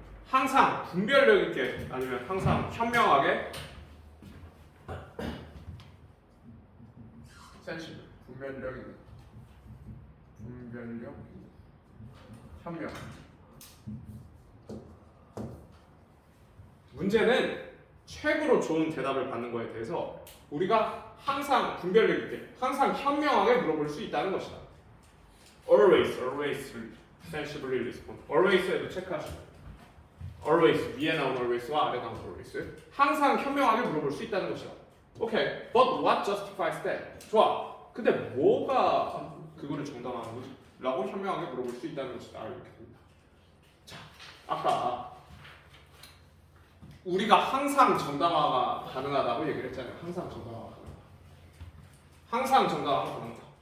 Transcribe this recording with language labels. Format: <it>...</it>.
<ko>항상 분별력 있게 아니면 항상 현명하게 sensible 분별력 있는 현명. 문제는 최고로 좋은 대답을 받는 것에 대해서 우리가 항상 분별력 있게, 항상 현명하게 물어볼 수 있다는 것이다.</ko> <en>Always sensibly respond.</en> <ko>Always에도 체크하시고, always 위에 나온 always와 아래 나온 always, 항상 현명하게 물어볼 수 있다는 것이다.</ko> <en>오케이, but what justifies that?</en> <ko>좋아. 근데 뭐가 그거를 정당화하는 거지? 라고 현명하게 물어볼 수 있다는 것이다. 이렇게 됩니다. 자, 아까 우리가 항상 정당화가 가능하다고 얘기를 했잖아요. 항상 정당화가 가능하다. 항상 정당화가 가능하다.</ko>